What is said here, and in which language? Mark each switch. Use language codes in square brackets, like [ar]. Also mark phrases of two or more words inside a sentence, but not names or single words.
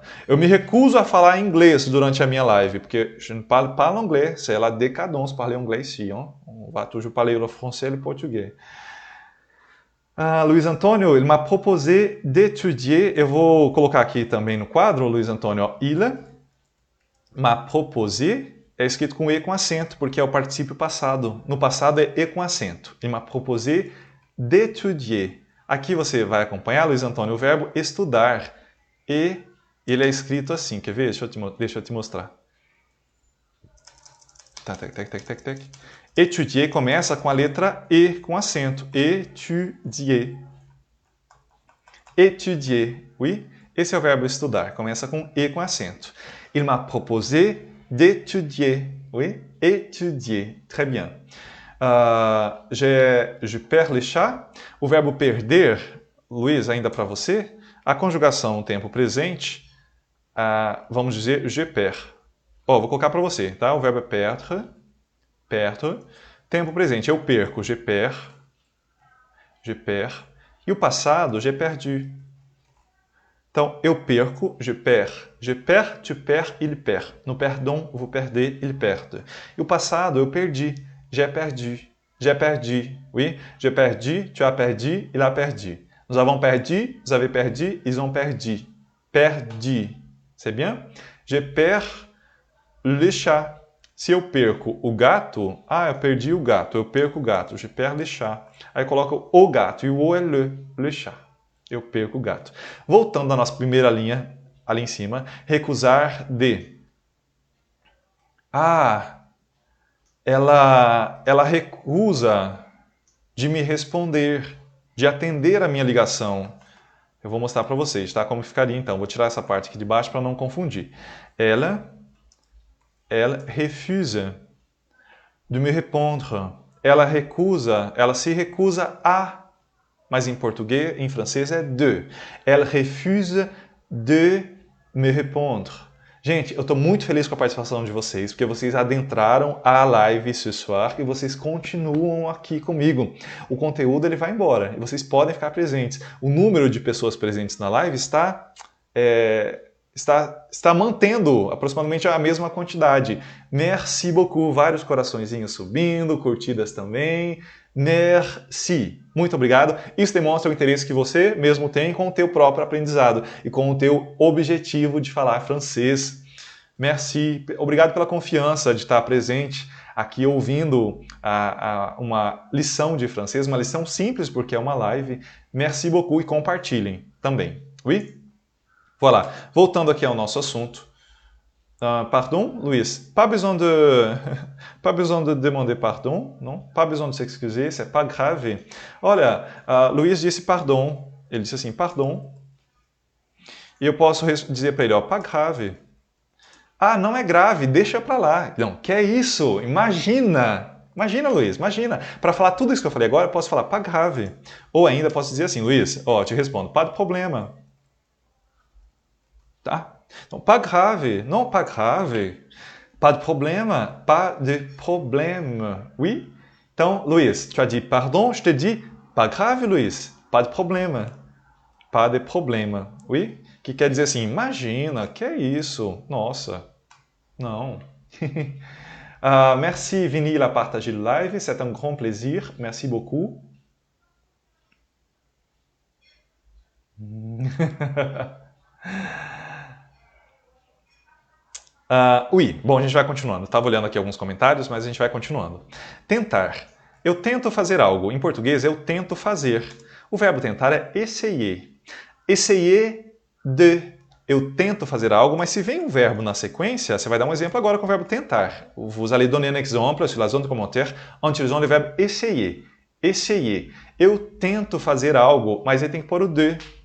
[pt] Eu me recuso a falar inglês durante a minha live, porque [fr] je ne parle pas l'anglais, c'est la décadence parler anglais ici, hein? On va toujours parler le français et le portugais. Luiz Antônio, il m'a proposé d'étudier, [pt] eu vou colocar aqui também no quadro, Luiz Antônio, ó, [fr] il m'a proposé, [pt] é escrito com E com acento, porque é o particípio passado. No passado é E com acento. [fr] Il m'a proposé d'étudier. [pt] Aqui você vai acompanhar, Luiz Antônio, o verbo estudar. E ele é escrito assim, quer ver? Deixa eu te mostrar. Étudier começa com a letra E com acento. [fr] Étudier. Étudier, oui? [pt] Esse é o verbo estudar, começa com E com acento. [fr] Il m'a proposé d'étudier, oui? Étudier, très bien. Je perds les chats. [pt] O verbo perder, Luiz, ainda para você, a conjugação no tempo presente, vamos dizer [fr] je perds. [pt] Vou colocar para você, tá? O verbo é perdre, perdre. Tempo presente, eu perco, [fr] je perds, je perds. [pt] E o passado, [fr] j'ai perdu. [pt] Então, eu perco, [fr] je perds. Je perds, tu perds, il perd. No perdon, vous perdez, il perde. [pt] E o passado, eu perdi. [fr] J'ai perdu. J'ai perdu. Oui, j'ai perdu, tu as perdu, il a perdu. Nous avons perdu, vous avez perdu, ils ont perdu. Perdu. C'est bien? Je perds le chat. [pt] Se eu perco o gato, eu perdi o gato, eu perco o gato. [fr] Je perds le chat. [pt] Aí coloco o gato, e o é [fr] le chat. [pt] Eu perco o gato. Voltando à nossa primeira linha, ali em cima, recusar de. Ela recusa de me responder, de atender a minha ligação. Eu vou mostrar para vocês, tá? Como ficaria então. Vou tirar essa parte aqui de baixo para não confundir. [fr] Elle refuse de me répondre. [pt] Ela se recusa a. Mas em português, em francês é de. [fr] Elle refuse de me répondre. [pt] Gente, eu estou muito feliz com a participação de vocês, porque vocês adentraram a live [fr] ce soir [pt] e vocês continuam aqui comigo. O conteúdo ele vai embora e vocês podem ficar presentes. O número de pessoas presentes na live está mantendo aproximadamente a mesma quantidade. [fr] Merci beaucoup, [pt] vários coraçõezinhos subindo, curtidas também. Merci. Muito obrigado. Isso demonstra o interesse que você mesmo tem com o teu próprio aprendizado e com o teu objetivo de falar francês. [fr] Merci. [pt] Obrigado pela confiança de estar presente aqui ouvindo uma lição de francês, uma lição simples porque é uma live. [fr] Merci beaucoup [pt] e compartilhem também. [fr] Oui? Voilà. [pt] Voltando aqui ao nosso assunto. [fr] Pardon, Luiz? Pas besoin de demander pardon, não? Pas besoin de s'excuser, c'est pas grave. [pt] Olha, Luiz disse pardon. Ele disse assim, pardon. E eu posso dizer para ele, [fr] pas grave. [pt] Não é grave, deixa para lá. Não, que é isso? Imagina, Luiz, imagina. Para falar tudo isso que eu falei agora, eu posso falar, [fr] pas grave. [pt] Ou ainda posso dizer assim, Luiz, te respondo, [fr] pas de problema. [pt] Tá? Então, [fr] pas grave, non, pas grave. Pas de problema, pas de problème. Oui? [pt] Então, Luiz, [fr] tu as dit pardon, je te dis pas grave, Luiz. Pas de problema. Pas de problema. Oui? [pt] Que quer dizer assim, imagina, que é isso? Nossa, não. [fr] Merci, Vini, il a partagé le live. C'est un grand plaisir. Merci beaucoup. Oui, [pt] bom, a gente vai continuando. Estava olhando aqui alguns comentários, mas a gente vai continuando. Tentar. Eu tento fazer algo. Em português, eu tento fazer. O verbo tentar é essayer. [fr] Essayer de. [pt] Eu tento fazer algo, mas se vem um verbo na sequência, você vai dar um exemplo agora com o verbo tentar. [fr] Vous allez donner un exemple sur la zone de commentaire en utilisant le verbe essayer. Essayer. [pt] Eu tento fazer algo, mas ele tem que pôr o de.